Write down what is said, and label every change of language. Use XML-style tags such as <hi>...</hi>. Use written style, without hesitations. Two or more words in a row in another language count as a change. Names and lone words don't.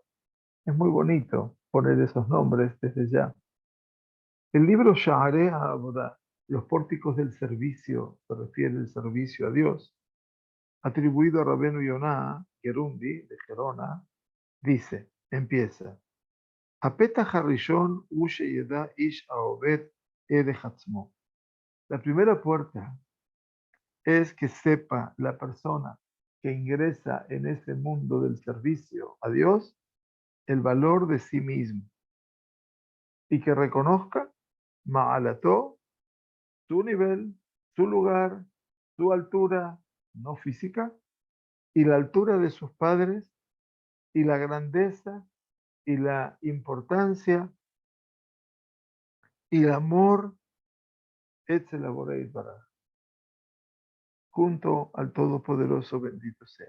<es>Es muy bonito poner esos nombres desde ya. El libro Sha'arei HaAvodah, los pórticos del servicio, se refiere al servicio a Dios, atribuido a Rabenu Yonah Gerundi, de Gerona, dice, empieza,</es> <he>הפתח הראשון הוא שידע איש העובד ערך עצמו.</he> <es>La primera puerta es que sepa la persona que ingresa en ese mundo del servicio a Dios el valor de sí mismo y que reconozca ma'alató, su nivel, su lugar, su altura, no física, y la altura de sus padres y la grandeza y la importancia y el amor</es> <he>אצל בורא ברוך,</he> <es>junto al Todopoderoso bendito sea.</es>